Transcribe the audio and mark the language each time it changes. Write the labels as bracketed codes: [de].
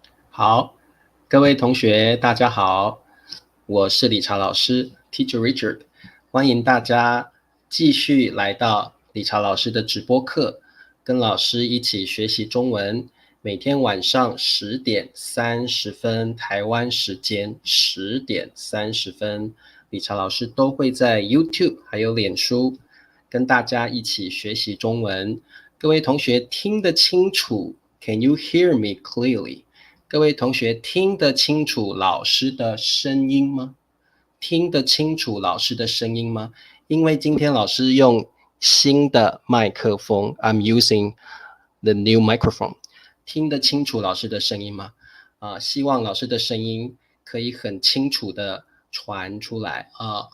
[zh] 好，各位同学，大家好，我是理查老师 Teacher Richard，欢迎大家继续来到理查老师的直播课，跟老师一起学习中文。每天晚上10:30台湾时间10:30，理查老师都会在 YouTube 还有脸书跟大家一起学习中文。各位同学听得清楚 ？ [en] Can you hear me clearly？ [zh] 各位同学听得清楚老师的声音吗？听得清楚老师的声音吗？因为今天老师用新的麦克风 ， [en] I'm using the new microphone。 [zh] 听得清楚老师的声音吗？希望老师的声音可以很清楚的传出来啊。